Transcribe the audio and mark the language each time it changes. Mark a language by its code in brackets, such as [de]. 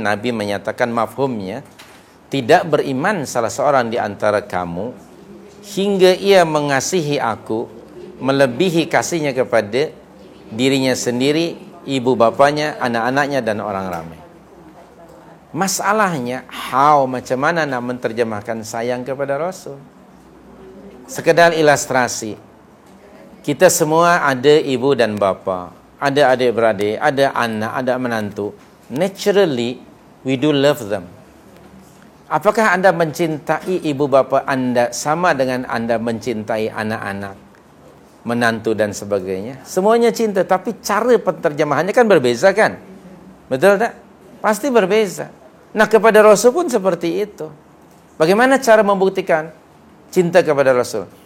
[ms] Nabi menyatakan mafhumnya, tidak beriman salah seorang di antara kamu hingga ia mengasihi aku melebihi kasihnya kepada dirinya sendiri, ibu bapanya, anak-anaknya dan orang ramai. Masalahnya, macam mana nak menterjemahkan sayang kepada Rasul? Sekedar ilustrasi. Kita semua ada ibu dan bapa, ada adik-beradik, ada anak, ada menantu. [en] Naturally, we do love them. [ms] Apakah Anda mencintai ibu bapa Anda sama dengan Anda mencintai anak-anak? menantu dan sebagainya. Semuanya cinta, tapi cara penterjemahannya kan berbeza kan? Betul tak? Pasti berbeza. Nah, kepada Rasul pun seperti itu. Bagaimana cara membuktikan cinta kepada Rasul?